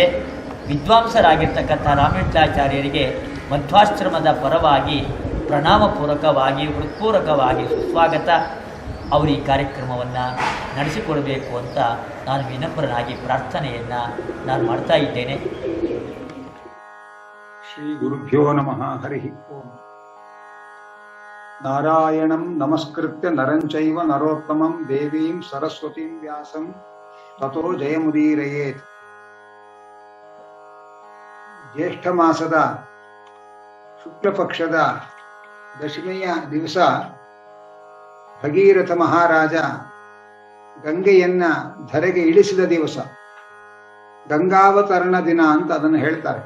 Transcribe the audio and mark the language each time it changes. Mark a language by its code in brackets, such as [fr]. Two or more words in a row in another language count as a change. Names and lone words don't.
[kn] ವಿದ್ವಾಂಸರಾಗಿರ್ತಕ್ಕಂಥ ರಾಮವಿಠಲಾಚಾರ್ಯರಿಗೆ ಮಧ್ವಾಶ್ರಮದ ಪರವಾಗಿ ಪ್ರಣಾಮಪೂರ್ವಕವಾಗಿ, ಹೃತ್ಪೂರ್ವಕವಾಗಿ ಸುಸ್ವಾಗತ. ಅವರು ಈ ಕಾರ್ಯಕ್ರಮವನ್ನು ನಡೆಸಿಕೊಡಬೇಕು ಅಂತ ನಾನು ವಿನಮ್ರನಾಗಿ ಪ್ರಾರ್ಥನೆಯನ್ನು ನಾನು ಮಾಡ್ತಾ ಇದ್ದೇನೆ. [sa] ಶ್ರೀ ಗುರುಭ್ಯೋ ನಮಃ. ಹರಿ ಓಂ. ನಾರಾಯಣಂ ನಮಸ್ಕೃತ್ಯ ನರಂಚೈವ ನರೋತ್ತಮಂ ದೇವೀಂ ಸರಸ್ವತೀಂ ವ್ಯಾಸಂ ತತೋ ಜಯಮುದೀರಯೇತ್. [kn] ಜ್ಯೇಷ್ಠ ಮಾಸದ ಶುಕ್ಲ ಪಕ್ಷದ ದಶಮಿಯ ದಿವಸ ಭಗೀರಥ ಮಹಾರಾಜ ಗಂಗೆಯನ್ನ ಧರೆಗೆ ಇಳಿಸಿದ ದಿವಸ, ಗಂಗಾವತರಣ ದಿನ ಅಂತ ಅದನ್ನು ಹೇಳ್ತಾರೆ.